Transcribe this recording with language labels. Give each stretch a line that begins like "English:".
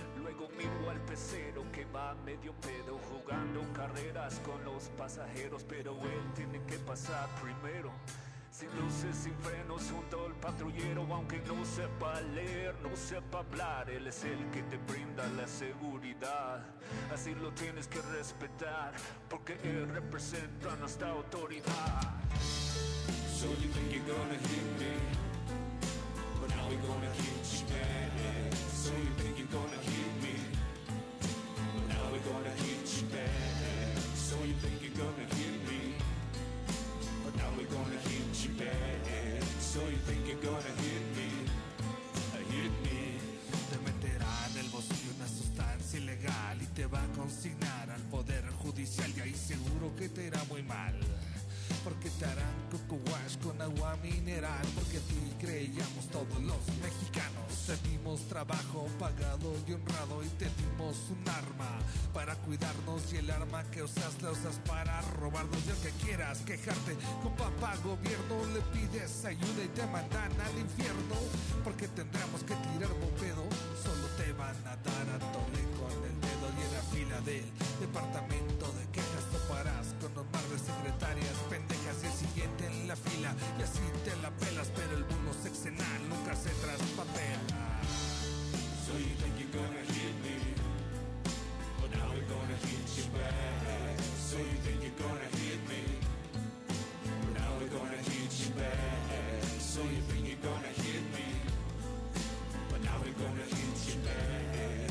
Spanish: Luego miro al pecero que va medio pedo jugando carreras con los pasajeros, pero él tiene que pasar primero. Sin luces, sin frenos, junto al patrullero. Aunque no sepa leer, no sepa hablar, él es el que te brinda la seguridad. Así lo tienes que respetar, porque él representa a nuestra autoridad.
English: So you think you're gonna hit me, but now we're gonna hit you bad, yeah. So you think you're gonna hit me, but now we're gonna hit you bad, yeah. So you think you're gonna hit me, but now we're gonna hit you bad, yeah. So you think you're gonna hit me, hit me.
Spanish: Te meterá en el bolsillo una sustancia ilegal y te va a consignar al poder judicial, y ahí seguro que te irá muy mal. Porque te harán coco wash con agua mineral. Porque a ti creíamos todos los mexicanos. Te dimos trabajo pagado y honrado. Y te dimos un arma para cuidarnos. Y el arma que usas la usas para robarnos. Y aunque quieras quejarte con papá gobierno, le pides ayuda y te mandan al infierno. Porque tendremos que tirar bombedo. Solo te van a dar a tole con el dedo. Y en la fila del departamento de quejas toparás con un mar de secretarias pendejas y el siguiente en la fila, y así te la pelas, pero el bono sexenal nunca se traspapela.
English: So you think you're gonna hit me, but now we're gonna hit you bad. So you think you're gonna hit me, but now we're gonna hit you bad. So you think you're gonna hit me, but now we're gonna hit you bad.